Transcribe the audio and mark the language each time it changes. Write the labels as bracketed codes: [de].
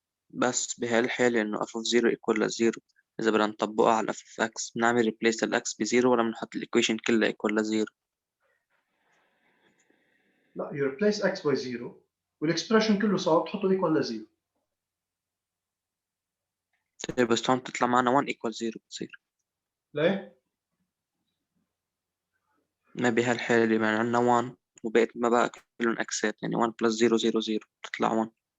[ar] بس بهالحالة إنه f of 0 equal 0 إذا بدنا نطبقها على f of x بنعمل replace ال x ب0 ولا بنحط الإيكويشن كلها equal 0؟ لا [en] you replace x by 0 [ar] والإكسبريشن كله صار تحطه equal 0. طيب بس هون تطلع معنا 1 equal 0 بتصير. ليه؟ ما بهالحالة يعني عندنا 1 وبقت ما بقى كلهم اكسات يعني 1 plus 0 0 0 تطلع 1.